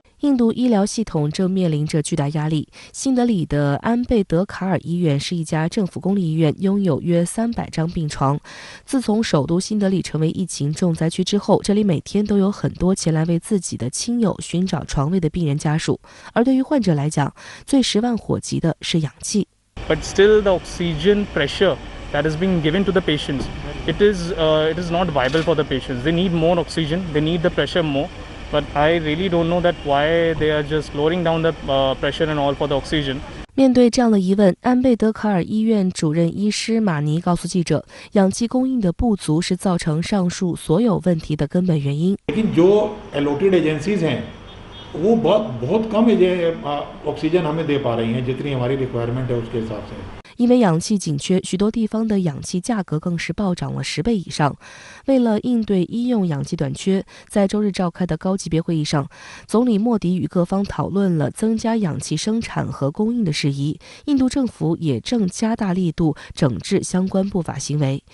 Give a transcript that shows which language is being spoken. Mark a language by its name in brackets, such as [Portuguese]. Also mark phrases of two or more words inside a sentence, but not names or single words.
[Chinese] 印度医疗系统正面临着巨大压力。新德里的安贝德卡尔医院是一家政府公立医院，拥有约300张病床。自从首都新德里成为疫情重灾区之后，这里每天都有很多前来为自己的亲友寻找床位的病人家属。而对于患者来讲，最10万火急的是氧气。 [English] But still, the oxygen pressure that is being given to the patients, it is not viable for the patients. They need more oxygen. They need the pressure more. But I really don't know that why they are just lowering down the pressure and all for the oxygen. [Chinese] 面对这样的疑问，安贝德卡尔医院主任医师马尼告诉记者，氧气供应的不足是造成上述所有问题的根本原因。 [Hindi] लेकिन जो [English] allotted agencies [Hindi] हैं, वो बहुत कम ऑक्सीजन हमें दे पा रही हैं, जितनी हमारी रिक्वायरमेंट है उसके हिसाब से。 [Chinese] 因为氧气紧缺，许多地方的氧气价格更是暴涨了10倍以上。为了应对医用氧气短缺，在周日召开的高级别会议上，总理莫迪与各方讨论了增加氧气生产和供应的事宜。印度政府也正加大力度整治相关不法行为。